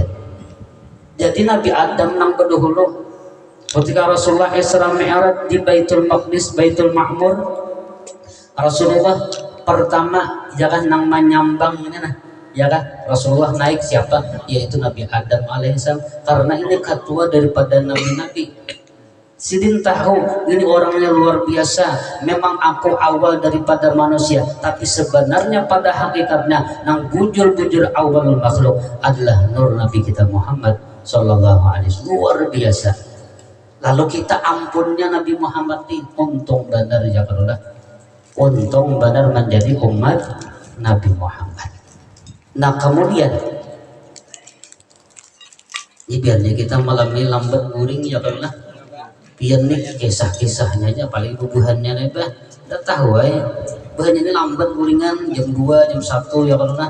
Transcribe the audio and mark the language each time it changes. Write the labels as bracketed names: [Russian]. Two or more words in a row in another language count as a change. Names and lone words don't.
[Banjar] Jadi Nabi Adam nang berdahulu ketika Rasulullah Isra Mi'raj di Baitul Maqdis, Baitul Ma'mur, Rasulullah pertama jangan nang menyambang ini nah, ya kan, Rasulullah naik siapa, yaitu Nabi Adam alaihissalam, karena ini ketua daripada nabi-nabi. Sidin tahu ini orangnya luar biasa, memang aku awal daripada manusia, tapi sebenarnya pada hakikatnya nang bujur-bujur awal makhluk adalah nur Nabi kita Muhammad [Arabic] صلى الله عليه وسلم, [Banjar] luar biasa. Lalu kita ampunnya Nabi Muhammad ini untung benar ya karulah, untung benar menjadi umat Nabi Muhammad. Nah kemudian ini biarnya kita malam ini lambat guring ya karulah, biar nih kisah-kisahnya aja paling bubuhannya nih bah, udah tahu ya bahannya ini lambat guringan jam 2 jam 1 ya karulah.